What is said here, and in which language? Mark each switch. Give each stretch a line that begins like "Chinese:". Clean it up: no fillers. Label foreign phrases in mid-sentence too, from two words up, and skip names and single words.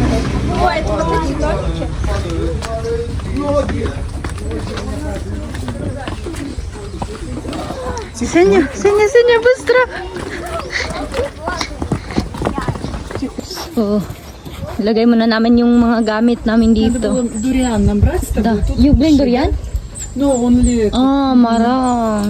Filipino: Senya, basta. So, ilagay muna namin yung mga gamit namin dito.
Russian: Дуриан нам брать с Да. тобой? Тут
English: You bring durian? No, only...
Filipino: Ah, marang.